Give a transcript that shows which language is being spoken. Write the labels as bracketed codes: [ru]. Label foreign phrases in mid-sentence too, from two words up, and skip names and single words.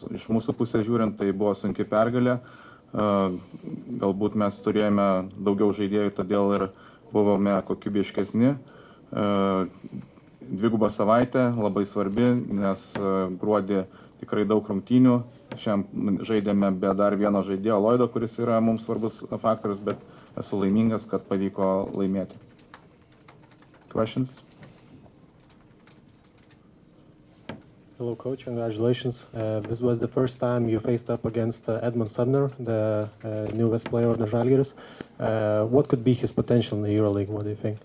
[lt] Iš mūsų pusės žiūrint, tai buvo sunki pergalė. Galbūt mes turėjome daugiau žaidėjų, todėl ir buvome kokybiškesni. Dviguba savaitė, labai svarbi, nes gruodį tikrai daug rungtynių. Šiandien žaidėme be dar vieno žaidėjo Lloydo, kuris yra mums svarbus faktorius, bet esu laimingas, kad pavyko laimėti. [en] Questions? Hello, coach. Congratulations. This was the first time you faced up against Edmund Sumnerį, the newest player of the Žalgiris. What could be his potential in the EuroLeague? What do you think?